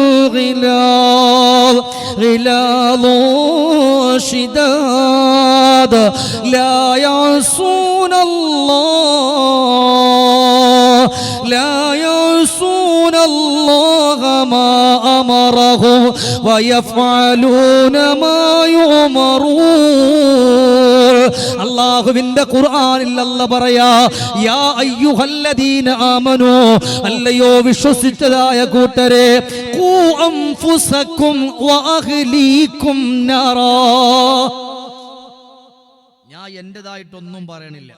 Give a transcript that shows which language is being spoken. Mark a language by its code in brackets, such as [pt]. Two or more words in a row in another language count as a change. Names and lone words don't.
[ar] غلاظ شداد لا يعصون الله ما أمرهم ويفعلون ما يؤمرون. [ml] അല്ലാഹുവിന്റെ ഖുർആനിൽ അല്ലാഹ് പറയാ, [ar] يا أيها الذين آمنوا, [ml] അല്ലയോ വിശ്വസിച്ചതായ കൂട്ടരെ, [ar] قوا أنفسكم وأهليكم نارا. [ml] ഞാൻ എന്റേതായിട്ടൊന്നും പറയണില്ല.